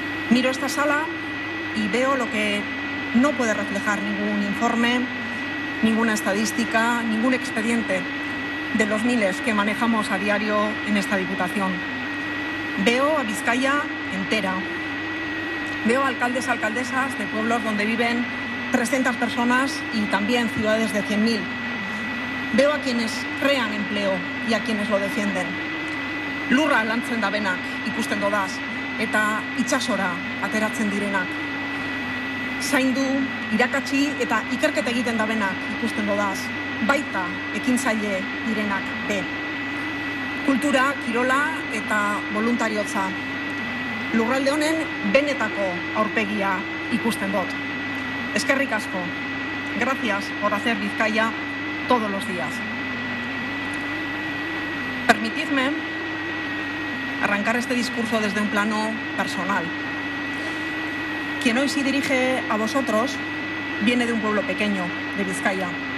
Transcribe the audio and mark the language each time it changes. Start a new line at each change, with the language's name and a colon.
Spanish: Miro esta sala y veo lo que no puede reflejar ningún informe, ninguna estadística, ningún expediente de los miles que manejamos a diario en esta diputación. Veo a Vizcaya entera. Veo alcaldes, alcaldesas de pueblos donde viven 300 personas y también ciudades de 100.000. Veo a quienes crean empleo y a quienes lo defienden.
Basque: Lurra lantzen dabenak ikusten dodaz eta itxasora ateratzen direnak. Zaindu, irakatsi eta ikerketa egiten dabenak ikusten dodaz, baita ekintzaile direnak be. Kultura, kirola eta voluntariotza. Lurralde honen benetako aurpegia ikusten dut. Eskerrik asko.
Spanish: Gracias por hacer Bizkaia todos los días. Permitidme arrancar este discurso desde un plano personal. Quien hoy se dirige a vosotros viene de un pueblo pequeño, de Bizkaia.